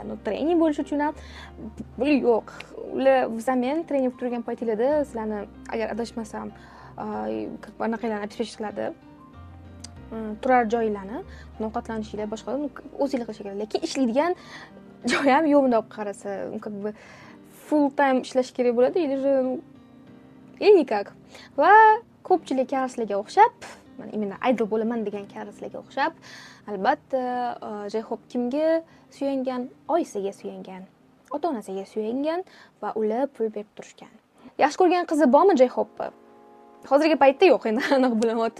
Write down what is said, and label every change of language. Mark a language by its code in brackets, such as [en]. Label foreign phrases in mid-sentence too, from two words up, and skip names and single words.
[uz] Trening bo'lish uchun ham pul yo'q. Ular zamen trening turgan paytinglarda sizlarni agar adashmasam, qanaqalarni обеспечить qiladi. Turar joylarni, ovqatlanishinglar, boshqa o'zinglar qilish kerak. Lekin ishlaydigan joy ham yo'q deb qarasa, [ru] как бы [en] full time [uz] ishlash kerak bo'ladi, [ru] или никак. [uz] Va ko'pchilik karslarga o'xshab, men именно idol bo'laman degan karslarga o'xshab, albatta J-Hope kimga suyangan? Oyisiga suyangan, ota-onasiga suyangan va ular pul berib turishgan. Yaxshi ko'rgan qizi bormi J-Hope? Hozirgi paytda yo'q, endi aniq bilamayaptim.